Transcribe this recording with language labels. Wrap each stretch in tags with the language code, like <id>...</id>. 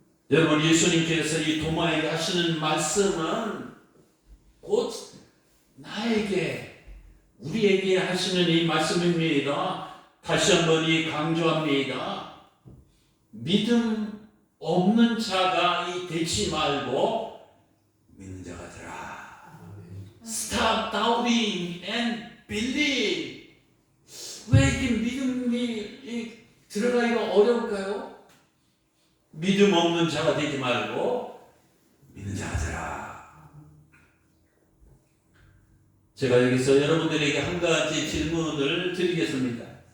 <ko>여러분 예수님께서 이 도마에게 하시는 말씀은 곧 나에게 우리에게 하시는 이 말씀입니다. 다시 한번 강조합니다. 믿음 없는 자가 되지 말고 믿는 자가 되라.</ko> <en>Stop doubting and believe.</en> <ko>왜 이렇게 믿음이 들어가기가 어려울까요? 믿음 없는 자가 되지 말고 믿는 자가 되라. 제가 여기서 여러분들에게 한 가지 질문을 드리겠습니다.</ko>